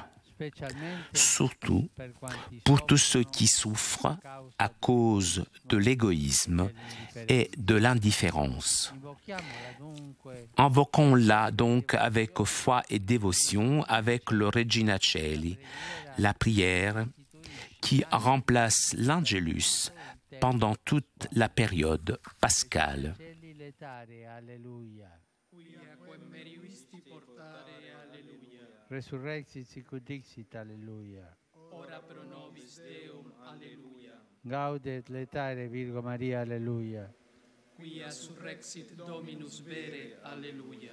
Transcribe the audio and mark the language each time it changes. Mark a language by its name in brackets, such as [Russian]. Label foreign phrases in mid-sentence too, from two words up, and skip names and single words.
[French] Surtout pour tous ceux qui souffrent à cause de l'égoïsme et de l'indifférence. Invoquons-la donc avec foi et dévotion, avec le Regina Coeli, la prière qui remplace l'Angelus pendant toute la période pascale. [Latin] Resurrexit sicut dixit, alleluia. Ora pro nobis Deum, alleluia. Gaudet letare Virgo Maria, alleluia. Quia surrexit Dominus vere, alleluia.